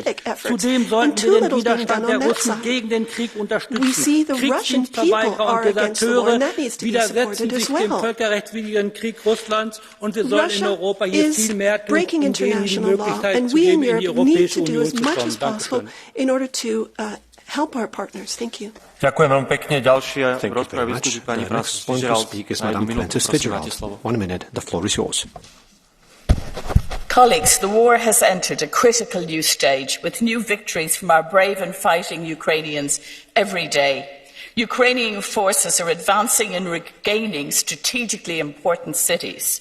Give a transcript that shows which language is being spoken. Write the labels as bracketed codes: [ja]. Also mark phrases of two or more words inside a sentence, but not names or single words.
[de] Zudem sollten wir den Widerstand der Russen gegen den Krieg unterstützen. Kriegsdienstverweigerer und Deserteure widersetzen sich dem völkerrechtswidrigen Krieg Russlands und wir sollten in Europa hier viel mehr tun, um denen die Möglichkeit zu geben, in die Europäische Union zu kommen. [sk] Ďakujem veľmi pekne. Ďalšia v rozprave vystúpi pani Francis Fitzgerald. [en] 1 minute. The floor is yours. Colleagues, the war has entered a critical new stage with new victories from our brave and fighting Ukrainians every day. Ukrainian forces are advancing and regaining strategically important cities.